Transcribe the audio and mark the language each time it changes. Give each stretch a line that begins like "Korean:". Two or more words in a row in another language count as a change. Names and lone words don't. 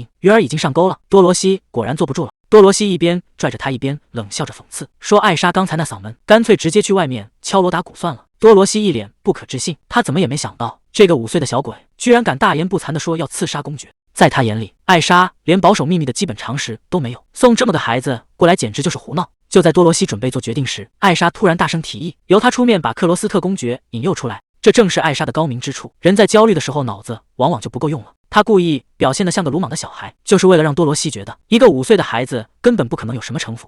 Chinese: 魚兒已经上鈎了，多羅西果然坐不住了。多羅西一邊拽着他，一邊冷笑着諷刺說：“艾莎剛才那嗓門，乾脆直接去外面敲鑼打鼓算了。” 多羅西一臉不可置信，他怎麼也沒想到，這個5歲的小鬼居然敢大言不慚地說要刺殺公爵。在他眼裡，艾莎連保守秘密的基本常識都沒有，送這麼個孩子過來簡直就是胡鬧。就在多羅西準備做決定時，艾莎突然大聲提議，由他出面把克羅斯特公爵引誘出來。這正是艾莎的高明之處，人在焦慮的時候腦子往往就不夠用了。他故意表現得像個魯莽的小孩，就是為了讓多羅西覺得一個5歲的孩子根本不可能有什麼城府。